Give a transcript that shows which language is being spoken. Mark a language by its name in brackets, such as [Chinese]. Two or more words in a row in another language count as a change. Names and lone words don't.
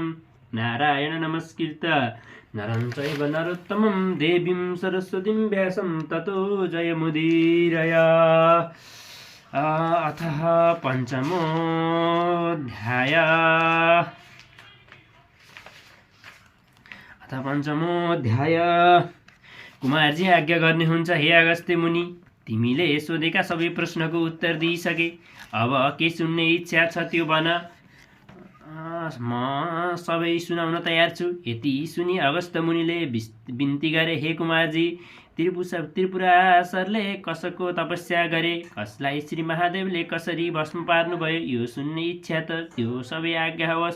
[Sanskrit] नारायण नमस्कृत नरं चैव नरोत्तमं देवीं सरस्वतीं व्यासं ततो जयमुदीरय। अथ पञ्चमोऽध्याय। [Nepali] कुमारजी आज्ञा गर्नुहुन्छ हे अगस्त्य मुनि, तिमीले सोधेका सबै प्रश्नको उत्तर दिइसके, अब के सुन्ने इच्छा छ त्यो भन, म सबै सुनाउन तयार छु। यति सुनि अगस्त्य मुनिले बिन्ती गरे, हे कुमारजी, त्रिपुरासुरले कसको तपस्या गरे, कसलाई श्री महादेवले कसरी भस्म पार्नुभयो, यो सुन्ने इच्छा त त्यो सबै आज्ञा होस्।